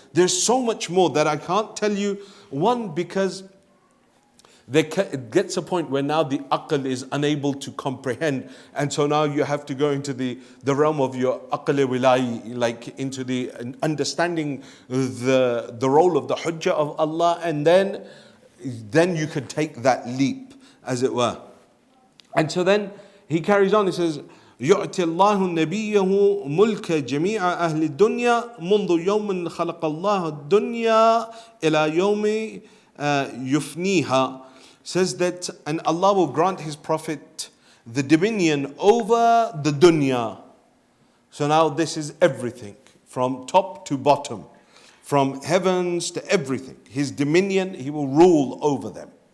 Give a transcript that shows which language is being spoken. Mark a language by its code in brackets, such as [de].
[en] There's so much more that I can't tell you. One, because it gets a point where now the aql is unable to comprehend, and so now you have to go into the realm of your aql wilai, like into the understanding the role of the hujjah of Allah, and then you could take that leap, as it were. And so then he carries on, he says, [ar] يُعْتِ اللَّهُ نَبِيَّهُ مُلْكَ جَمِيعَ أَهْلِ الدُّنْيَا مُنْذُ يَوْمٍ خَلَقَ اللَّهُ الدُّنْيَا إِلَى يَوْمِ يُفْنِيهَا. [en] Says that, and Allah will grant his Prophet the dominion over the dunya. So now this is everything, from top to bottom, from heavens to everything. His dominion, he will rule over them.